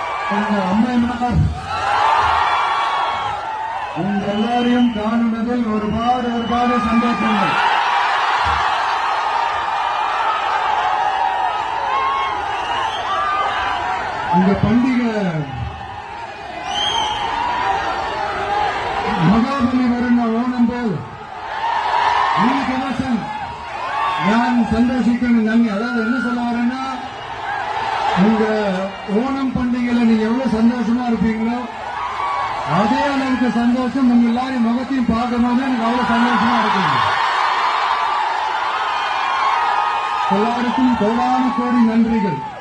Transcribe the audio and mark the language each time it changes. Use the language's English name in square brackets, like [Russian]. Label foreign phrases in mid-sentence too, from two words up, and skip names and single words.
[Tamil] அம்மையனார் உங்க எல்லாரையும் காணுவதில் ஒருபாடு சந்தோஷங்கள். இந்த பண்டிகை [Malayalam] മഹാബലി വരുന്ന ഓണം പോൽ ഈ ദിവസം ഞാൻ സന്തോഷിക്കുന്ന നന്ദി. [Tamil] அதாவது என்ன சொல்ல வரேன்னா, உங்க ஓணம் பண்டிகையில நீங்க எவ்வளவு சந்தோஷமா இருப்பீங்களோ அதே அளவுக்கு சந்தோஷம் உங்க எல்லாரும் முகத்தையும் பார்க்கும்போது எனக்கு அவ்வளவு சந்தோஷமா இருக்குங்க. எல்லாருக்கும் கோடான கோடி நன்றிகள்.